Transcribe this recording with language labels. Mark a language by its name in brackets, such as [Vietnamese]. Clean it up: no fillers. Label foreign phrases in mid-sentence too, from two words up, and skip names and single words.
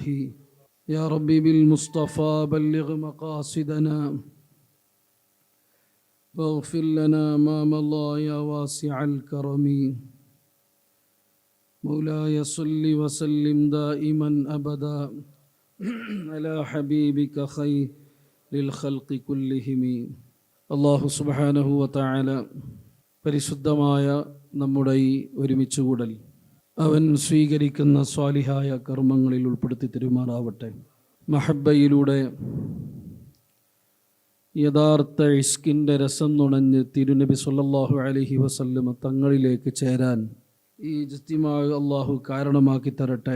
[Arabic] يا ربي بالمصطفى بلغ مقاصدنا، واغفر لنا ما مضى يا واسع الكرم. مولاي صل وسلم دائما أبدا على حبيبك خير للخلق كلهم. الله سبحانه وتعالى [Malayalam] പരിശുദ്ധമായ നമ്മുടെ ഈ ഒരുമിച്ചുകൂടൽ അവൻ സ്വീകരിക്കുന്ന സ്വാലിഹായ കർമ്മങ്ങളിൽ ഉൾപ്പെടുത്തി തരുമാറാവട്ടെ. മഹബ്ബയിലൂടെ യഥാർത്ഥ ഇഷ്കിൻ്റെ രസം നുണഞ്ഞ് തിരുനബി [Arabic] صلى الله عليه وسلم [Malayalam] തങ്ങളിലേക്ക് ചേരാൻ ഈ ഇജ്തിമാ അല്ലാഹു കാരണമാക്കി തരട്ടെ.